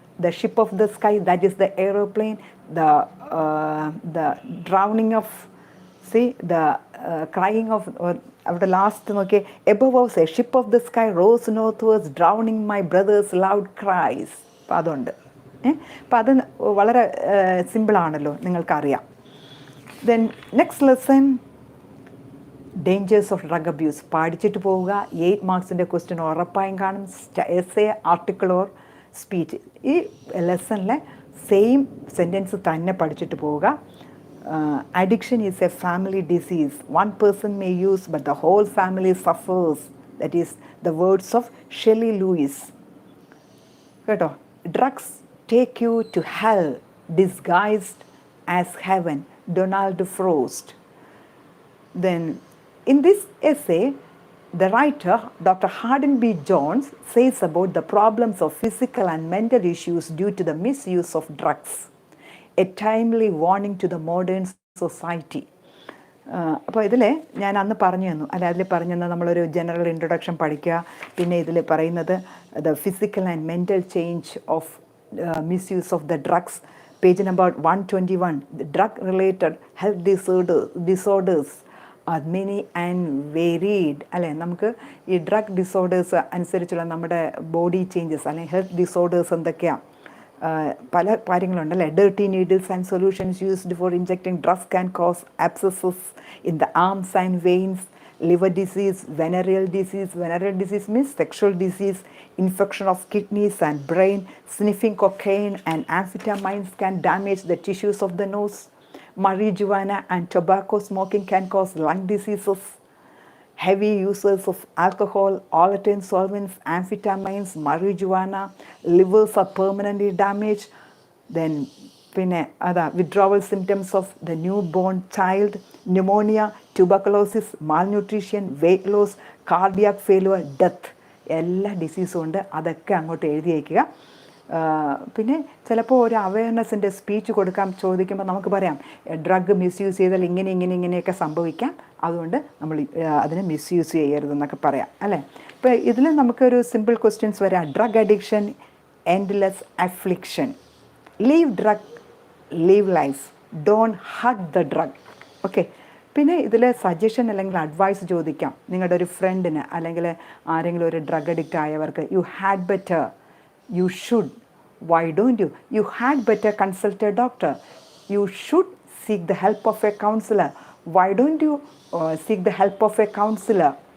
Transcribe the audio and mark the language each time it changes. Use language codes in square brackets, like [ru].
[en] The ship of the sky, that is the aeroplane, the drowning of, the crying of, [ml] അവിടെ last നോക്കിയേ, [en] Above us a ship of the sky rose northwards drowning my brothers loud cries. [ml] അപ്പോൾ അതുണ്ട്. അപ്പോൾ അത് വളരെ സിമ്പിളാണല്ലോ, നിങ്ങൾക്കറിയാം. [en] Then next lesson, dangers of drug abuse. [ml] പഠിച്ചിട്ട് പോവുക. 8 മാർക്സിൻ്റെ ക്വസ്റ്റ്യൻ ഉറപ്പായും കാണും. Essay, article or speech. ഈ ലെസണിലെ സെയിം സെൻറ്റൻസ് തന്നെ പഠിച്ചിട്ട് പോവുക. [en] Addiction is a family disease. One person may use, but the whole family suffers. That is the words of Shelley Lewis. കേട്ടോ, drugs take you to hell disguised as heaven. Donald Frost. Then in this essay, the writer, Dr. Hardin B. Jones, says about the problems of physical and mental issues due to the misuse of drugs. A timely warning to the modern society. [ml] അപ്പോൾ ഇതിൽ ഞാൻ അന്ന് പറഞ്ഞു തന്നു, അല്ല അതിൽ പറഞ്ഞു തന്നത് നമ്മളൊരു ജനറൽ ഇൻട്രൊഡക്ഷൻ പഠിക്കുക. പിന്നെ ഇതിൽ പറയുന്നത് [en] The physical and mental change of misuse of the drugs. Page number 121, the drug related health disorders are many and varied. [ml] അല്ലേ, നമുക്ക് ഈ ഡ്രഗ് ഡിസോർഡേഴ്സ് അനുസരിച്ചുള്ള നമ്മുടെ ബോഡി ചേഞ്ചസ് അല്ലെങ്കിൽ ഹെൽത്ത് ഡിസോർഡേഴ്സ് എന്തൊക്കെയാണ്? പല കാര്യങ്ങളുണ്ടല്ലേ. [en] Dirty needles and solutions used for injecting drugs can cause abscesses in the arms and veins, liver disease, venereal disease. Venereal disease means sexual disease, infection of kidneys and brain. Sniffing cocaine and amphetamines can damage the tissues of the nose. Marijuana and tobacco smoking can cause lung diseases. Heavy users of alcohol, volatile solvents, amphetamines, marijuana, livers are permanently damaged. Then [ml] പിന്നെ അതാ [en] withdrawal symptoms of the newborn child, pneumonia, tuberculosis, malnutrition, weight loss, cardiac failure, death. [ml] എല്ലാ ഡിസീസും ഉണ്ട്. അതൊക്കെ അങ്ങോട്ട് എഴുതി വയ്ക്കുക. പിന്നെ ചിലപ്പോൾ ഒരു അവയർനെസ്സിൻ്റെ സ്പീച്ച് കൊടുക്കാൻ ചോദിക്കുമ്പോൾ നമുക്ക് പറയാം ഡ്രഗ് മിസ്യൂസ് ചെയ്താൽ ഇങ്ങനെയൊക്കെ സംഭവിക്കാം, അതുകൊണ്ട് നമ്മൾ അതിനെ മിസ്യൂസ് ചെയ്യരുതെന്നൊക്കെ പറയാം, അല്ലേ. ഇപ്പോൾ ഇതിൽ നമുക്കൊരു സിമ്പിൾ ക്വസ്റ്റ്യൻസ് വരാം. [en] Drug addiction, endless affliction. Leave drug, leave life, don't hug the drug. Okay. [ml] പിന്നെ ഇതിൽ സജഷൻ അല്ലെങ്കിൽ അഡ്വൈസ് ചോദിക്കാം. നിങ്ങളുടെ ഒരു ഫ്രണ്ടിന് അല്ലെങ്കിൽ ആരെങ്കിലും ഒരു drug addict ആയവർക്ക്, [en] You had better, you should, why don't you, you had better consult a doctor, you should seek the help of a counselor, why don't you seek the help of a counselor.